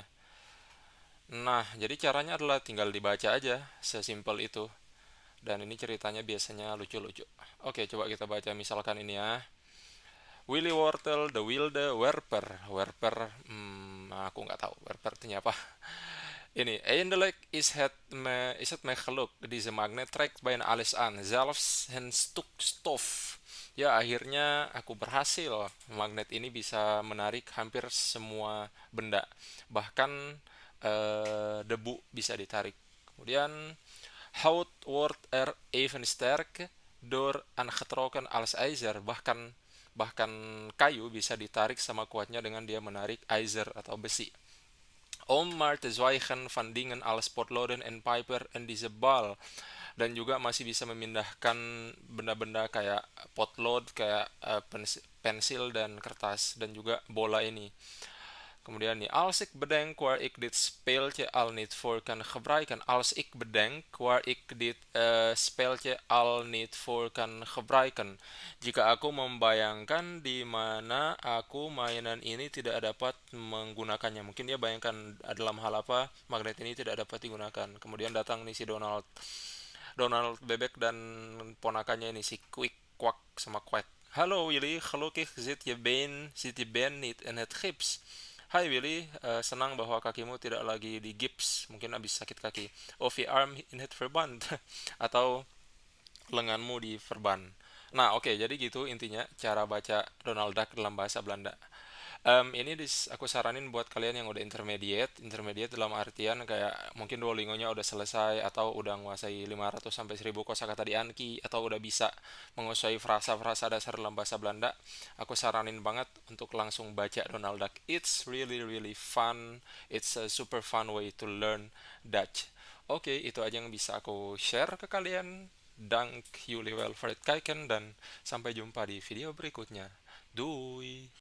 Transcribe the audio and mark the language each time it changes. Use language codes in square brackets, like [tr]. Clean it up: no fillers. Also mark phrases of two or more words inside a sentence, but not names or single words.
[id] Nah, jadi caranya adalah tinggal dibaca aja, sesimpel itu. Dan ini ceritanya biasanya lucu-lucu. Oke, coba kita baca misalkan ini ya. Willy Wortel, The Wilde, Werper. Werper, aku nggak tahu. Werper itu apa. Ini, [nl] eindelijk is het me gelukt. Deze magnet trekt bijna alles aan. Zelfs een stuk stof. [id] Ya, akhirnya aku berhasil. Magnet ini bisa menarik hampir semua benda. Bahkan debu bisa ditarik. Kemudian, [nl] hout wordt even sterk door aangetrokken als ijzer. [id] Bahkan kayu bisa ditarik sama kuatnya dengan dia menarik ijzer atau besi. [nl] Om maar te zwijgen van dingen als potloden en paper en deze bal. [id] Dan juga masih bisa memindahkan benda-benda kayak potlod, kayak pensil dan kertas, dan juga bola ini. Kemudian nih, [nl] als ik bedenk waar ik dit speeltje al niet voor kan gebruiken. Als ik bedenk waar ik dit speeltje al niet voor kan gebruiken. [id] Jika aku membayangkan di mana aku mainan ini tidak dapat menggunakannya. Mungkin dia bayangkan dalam hal apa magnet ini tidak dapat digunakan. Kemudian datang nih si Donald Bebek dan ponakannya ini si Quick Quack sama Quack. [nl] Hallo jullie, gelukkig zit je been niet in het gips. [id] Hai Willy, senang bahwa kakimu tidak lagi di gips, mungkin habis sakit kaki. [nl] Of the arm in het verband, [id] atau lenganmu di verban. Nah, oke, jadi gitu intinya cara baca Donald Duck dalam bahasa Belanda. Ini aku saranin buat kalian yang udah intermediate dalam artian kayak mungkin Duolingo-nya udah selesai atau udah menguasai 500 sampai 1000 kosakata di Anki atau udah bisa menguasai frasa-frasa dasar dalam bahasa Belanda. Aku saranin banget untuk langsung baca Donald Duck. [en] It's really really fun. It's a super fun way to learn Dutch. [id] Oke, itu aja yang bisa aku share ke kalian. [nl] Dank jullie wel voor het kijken [id] dan sampai jumpa di video berikutnya. [nl] Doei!